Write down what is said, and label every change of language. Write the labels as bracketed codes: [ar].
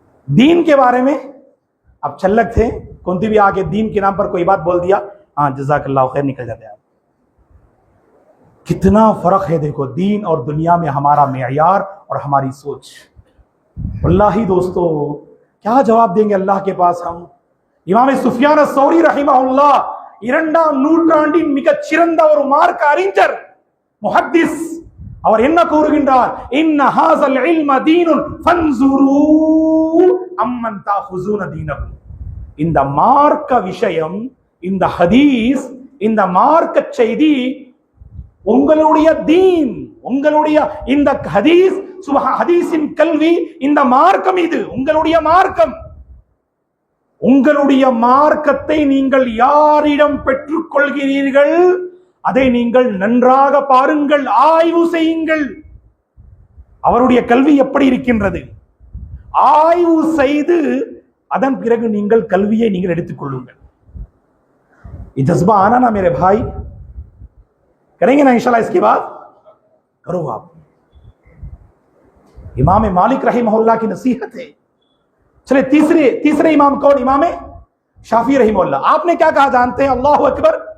[hi] दीन के बारे में आप छल्लक थे, कौन भी आके दीन के नाम पर कोई बात बोल दिया, हाँ जज़ाकल्लाह खैर, निकल जाते आप। कितना फर्क है देखो दीन और दुनिया में, हमारा मेयार और हमारी सोच। वल्लाही दोस्तों क्या जवाब देंगे अल्लाह के पास हम? [ta] इमाम सुफियान सौरी रहिमहुल्लाह இரண்டாம் நூற்றாண்டின் மிகச் சிறந்த ஒரு மார்க்க அறிஞர், முஹத்திஸ், அவர் என்ன கூறுகின்றார்? [ar] இன்ன ஹாஸல் இல்ம தீனுன் ஃபன்சுரு அம்மன் தாஹுஸூன தீனகும். [ta] இந்த மார்க்க விஷயம், இந்த ஹதீஸ், இந்த மார்க்க செய்தி உங்களுடைய தீன், உங்களுடைய இந்த ஹதீஸ், ஹதீஸின் கல்வி, இந்த மார்க்கம், இது உங்களுடைய மார்க்கம். உங்களுடைய மார்க்கத்தை நீங்கள் யாரிடம் பெற்றுக் கொள்கிறீர்கள் அதை நீங்கள் நன்றாக பாருங்கள், ஆய்வு செய்யுங்கள். அவருடைய கல்வி எப்படி இருக்கின்றது, ஆய்வு செய்து அதன் பிறகு நீங்கள் கல்வியை நீங்கள் எடுத்துக் கொள்ளுங்கள். [hi] ये जज्बा आना ना मेरे भाई, करेंगे ना इंशाल्लाह, इसके बाद करो आप. इमाम मालिक रहिमहुल्लाह की नसीहत है. चले तीसरे इमाम कौन? इमाम शाफी रहिमहुल्लाह. आपने क्या कहा जानते हैं? अल्लाहु अकबर.